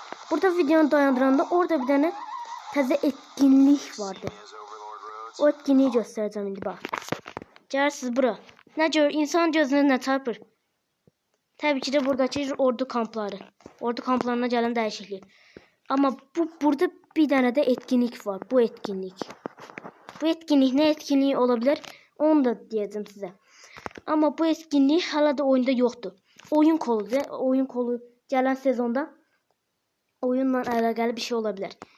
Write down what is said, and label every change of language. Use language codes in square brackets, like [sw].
[az] Burada videonu dayandıranda orada bir tane təzə etkinlik vardı. [tr] O etkinliği göstereceğim indi bak. [az] Gəlirsiniz bura. Nə gör, insan gözünə nə çarpır? Təbii ki de buradakı ordu kampları. Ordu kamplarına gələn dəyişiklik. [tr] Ama burada bir tane de etkinlik var. Bu etkinlik. Bu etkinlik ne etkinliği olabilir? Onu da diyeceğim size. Ama bu etkinlik hala da oyunda yoktu. Oyun kolu gelen sezonda oyunla alakalı bir şey olabilir.